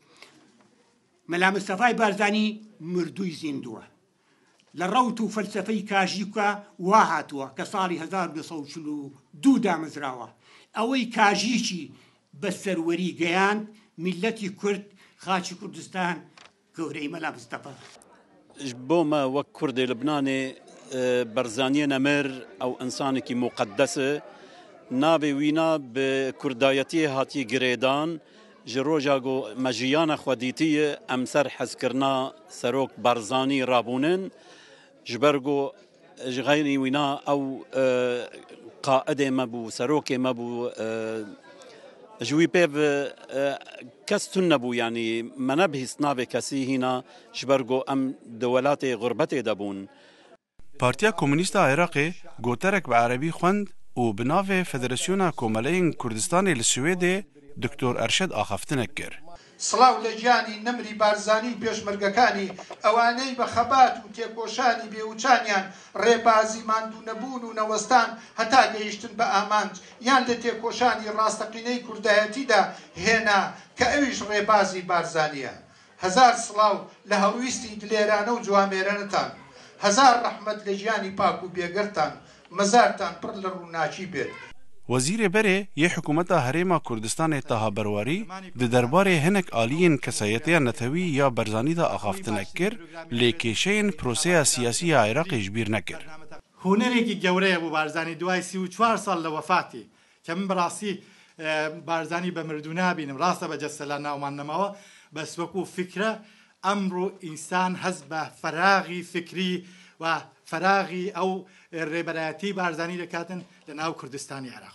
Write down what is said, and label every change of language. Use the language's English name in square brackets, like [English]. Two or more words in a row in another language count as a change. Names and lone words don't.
[Central Kurdish] مەلا مستەفای بارزانی مردووی زیندووە لە ڕەوت و فەلسەفەی کاژیکە وا هاتووە کە ساڵی 1942 دامەزراوە ئەوەی کاژیکی بە سەروەری گەیاند میلەتی کورد خاچی کوردستان گەورەی مەلا مستەفا [Kurdish] بۆمە وەک کوردی لبنانێ بەرزانیە نەمر ئەو ئەنسانێکی مقدسە نابێ وینا بە کوردایەتی هاتی گرێدان ji roja got me jiyana xwe dîtiye em ser hezkirina serok Barzanî rabûnin ji ber got ji xeynî wîna ew qaedê me bû serokê me bû ji wî pêv kes tune nebû yanî me nebihîst navê kesî hîna ji ber got em di welatê xurbetê de bûn. Partiya Komûnîst a Iraqê goterek bi erebî xwend û bi navê Federasyona Komeleyên Kurdistanê li Swêdê دکتۆر ئەرشەد ئاخەفتنە کرد. [Central Kurdish] سڵاو لە گیانی نەمری بارزانی پێشمەرگەکانی ئەوانەی بە خەبات و تێکۆشانی بێوچانیان ڕێبازی ماندوو نەبوون و نەوەستان هەتا گەیشتن بە ئامانج یان لە تێکۆشانی ڕاستەقینەی کوردایەتیدا هێنا کە ئەویش ڕێبازی بارزانیە. هەزار سڵاو لە هەڵویستی دلێرانە و جوامێرەنتان، هەزار ڕەحمەت لە ژیانی پاک و بێگەرتان، مەزارتان پڕ لە ڕووناچی بێت. [Kurdish] وزیر بره یه حکومت هریما کردستان تاها برواری د درباره هنک آلیین کسایتی نتوی یا برزانی دا آخافتن کر لیکیشین پروسه سیاسی عراق اجبیر نکر. [Central Kurdish] هنرێکی گەورەیە بۆ بارزانی دوای 34 ساڵ لە وەفاتی کە من بەڕاستی بارزانی بە مردوو نابینم ڕاستە بە جەستە ناومان نەماوە بەس وەکو فکرە ئەمڕۆ ئینسان هەز بە فەراغی فکری و فراغی ئەو ڕێبەرایەتی بارزانی دەکاتن لە ناو کوردستانی عێراق.